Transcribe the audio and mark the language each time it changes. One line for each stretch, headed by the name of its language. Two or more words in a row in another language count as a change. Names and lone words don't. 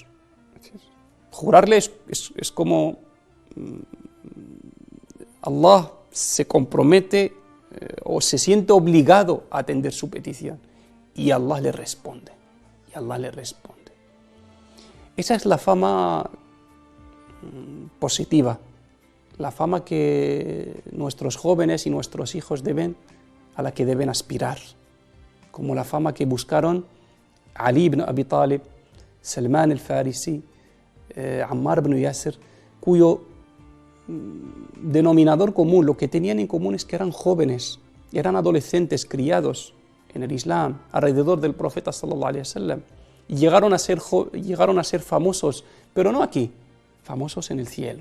Spanish: Jurarle es como Allah se compromete o se siente obligado a atender su petición y Allah le responde. Esa es la fama positiva, la fama que nuestros jóvenes y nuestros hijos a la que deben aspirar, como la fama que buscaron Ali ibn Abi Talib, Salman al-Farisi, Ammar ibn Yasir, cuyo denominador común, lo que tenían en común es que eran jóvenes, eran adolescentes criados en el Islam, alrededor del profeta
Arabic: صلى الله عليه وسلم,
Spanish: y llegaron a ser famosos, pero no aquí, famosos en el cielo.